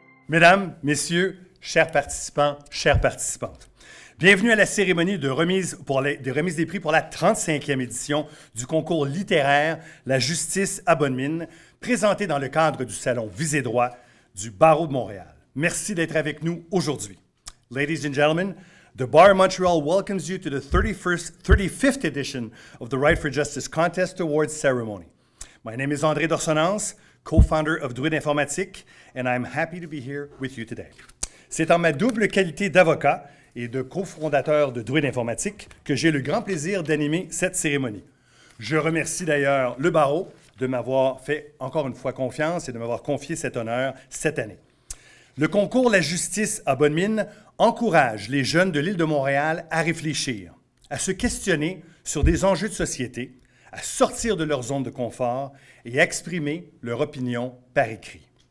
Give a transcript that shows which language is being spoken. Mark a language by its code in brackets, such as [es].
[fr] Mesdames, Messieurs, chers participants, chères participantes, bienvenue à la cérémonie de remise des prix pour la 35e édition du concours littéraire La justice à bonne mine, présenté dans le cadre du Salon Visée droit du Barreau de Montréal. Merci d'être avec nous aujourd'hui. [en] Ladies and gentlemen, the Bar of Montreal welcomes you to the 35th edition of the Right for Justice Contest Awards ceremony. My name is André Dorsonance, co-founder of Druide Informatique, and I'm happy to be here with you today. [fr] C'est en ma double qualité d'avocat et de cofondateur de Druide Informatique que j'ai le grand plaisir d'animer cette cérémonie. Je remercie d'ailleurs le barreau de m'avoir fait encore une fois confiance et de m'avoir confié cet honneur cette année. Le concours La justice à bonne mine encourage les jeunes de l'île de Montréal à réfléchir, à se questionner sur des enjeux de société, à sortir de leur zone de confort et à exprimer leur opinion par écrit.